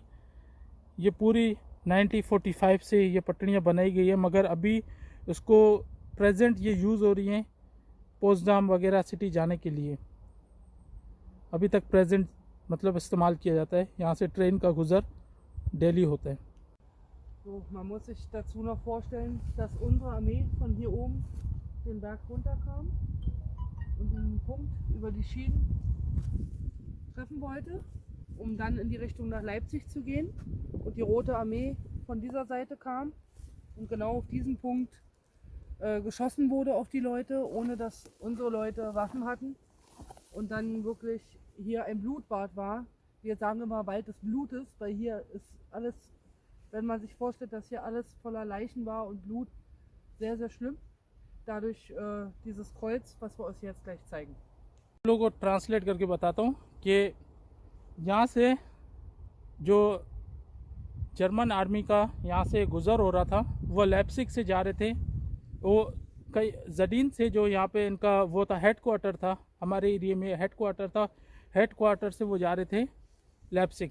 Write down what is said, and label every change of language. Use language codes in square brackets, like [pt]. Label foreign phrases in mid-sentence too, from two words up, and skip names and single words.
[hi] ये पूरी 1945 से ये पटड़ियाँ बनाई गई है, मगर अभी इसको प्रेजेंट ये यूज़ हो रही हैं पोस्टडाम वगैरह सिटी जाने के लिए। अभी तक प्रेजेंट मतलब इस्तेमाल किया जाता है, यहाँ से ट्रेन का गुज़र डेली होता है। [de] So, man muss sich dazu noch vorstellen, dass unsere Armee von hier oben den Berg runterkam und den Punkt über die Schienen treffen wollte, um dann in die Richtung nach Leipzig zu gehen. Und die Rote Armee von dieser Seite kam und genau auf diesen Punkt geschossen wurde auf die Leute, ohne dass unsere Leute Waffen hatten. Und dann wirklich hier ein Blutbad war. Wir sagen immer Wald des Blutes, weil hier ist alles, wenn man sich vorstellt, dass hier alles voller Leichen war und Blut, sehr, sehr schlimm. Dadurch dieses Kreuz, was wir euch jetzt gleich zeigen. [hi] लोगों को ट्रांसलेट करके बताता हूँ कि यहाँ से जो [en] German army [hi] का यहाँ से गुज़र हो रहा था, वो लेप्सिक से जा रहे थे। वो कई जडीन से, जो यहाँ पे इनका वो था, [en] head quarter [hi] था, हमारे एरिया में [en] head quarter [hi] था, [en] head quarter [hi] से वो जा रहे थे लेप्सिक।